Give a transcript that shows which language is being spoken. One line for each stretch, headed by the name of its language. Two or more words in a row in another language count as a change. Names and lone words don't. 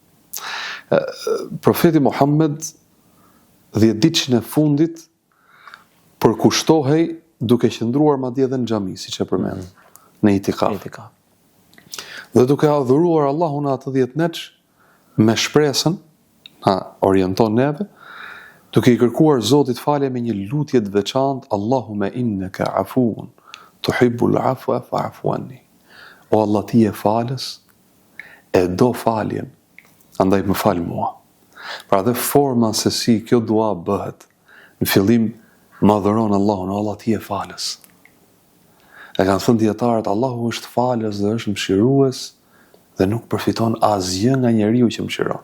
Albanian: Profeti Muhammed 10 ditëshin e fundit përkushtohej duke qëndruar madje edhe në xhami, siç e përmend, në itikaf. Dhe duke adhuruar Allahun atë 10 neç me shpresën, na orienton neve, duke i kërkuar Zotit falje me një lutje të veçantë,
Arabic: اللهم إنك عفو تحب العفو فاعف عني.
Albanian: O Allah, ti je falës, e do faljen, andaj më fal mua. Pra dhe forma se si kjo dua bëhet, në fillim më adhuron Allahun, o Allah, ti je falës. E kanë thënë dietarët, Allahu është falës dhe është mëshirues dhe nuk përfiton asgjë nga njeriu që mëshiron.